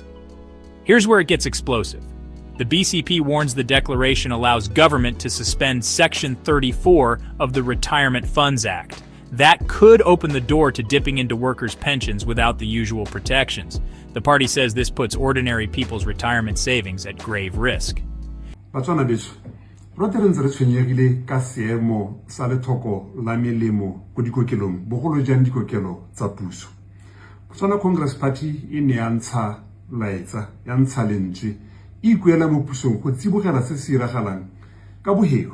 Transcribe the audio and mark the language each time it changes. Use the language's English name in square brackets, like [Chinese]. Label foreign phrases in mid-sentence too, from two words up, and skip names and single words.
[English] Here's where it gets explosive. The BCP warns the declaration allows government to suspend Section 34 of the Retirement Funds Act. That could open the door to dipping into workers' pensions without the usual protections. The party says this puts ordinary people's retirement savings at grave risk. [Tswana] Botswana beso, roterentse re tshwenyegile ka seemo sa lethoko la melemo go dikokelong bogolo jang dikokelo tsa puso. Botswana Congress Party e ne ya ntsha laetsa ya ntsha lentswe e ikuela mo pusong go tsibogela se se iragalang ka boheu.